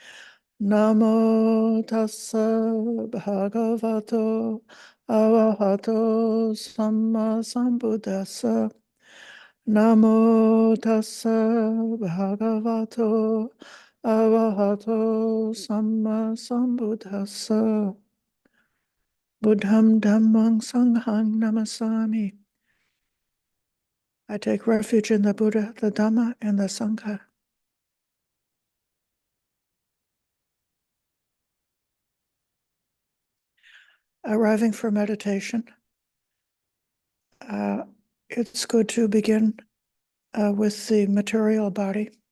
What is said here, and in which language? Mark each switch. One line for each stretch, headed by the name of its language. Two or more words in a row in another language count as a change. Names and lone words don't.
Pali: Namo tassa bhagavato arahato samma sambuddhassa. Namo tassa bhagavato arahato samma sambuddhassa. Buddham dhammang sanghang namasami.
English: I take refuge in the Buddha, the Dhamma, and the Sangha. Arriving for meditation, it's good to begin with the material body.